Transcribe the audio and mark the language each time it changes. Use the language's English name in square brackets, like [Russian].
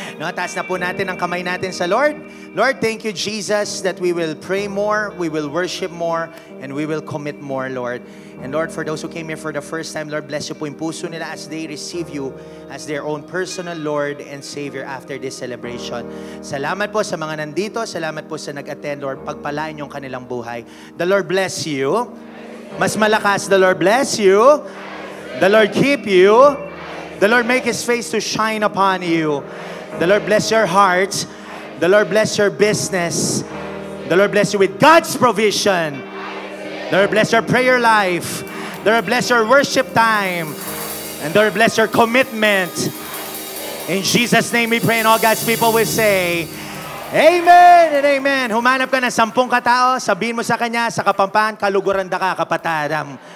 [Filipino] No, taas na po natin ang kamay natin sa Lord. [English] Lord, thank you, Jesus, that we will pray more, we will worship more, and we will commit more, Lord. And Lord, for those who came here for the first time, Lord, bless you [Filipino] po yung puso nila [English] as they receive you as their own personal Lord and Savior after this celebration. [Filipino] Salamat po sa mga nandito. Salamat po sa nag-attend, Lord. Pagpalain yung kanilang buhay. [English] The Lord bless you. [Filipino] Mas malakas, [English] the Lord bless you. The Lord keep you. The Lord make His face to shine upon you. The Lord bless your heart. The Lord bless your business. The Lord bless you with God's provision. The Lord bless your prayer life. The Lord bless your worship time. And the Lord bless your commitment. In Jesus' name we pray, and all God's people will say, Amen and amen. [Filipino] Humanap ka ng 10 katao, sabihin mo sa kanya, sa Kapampangan, [Pampanga] kaluguran da ka, kapatadam.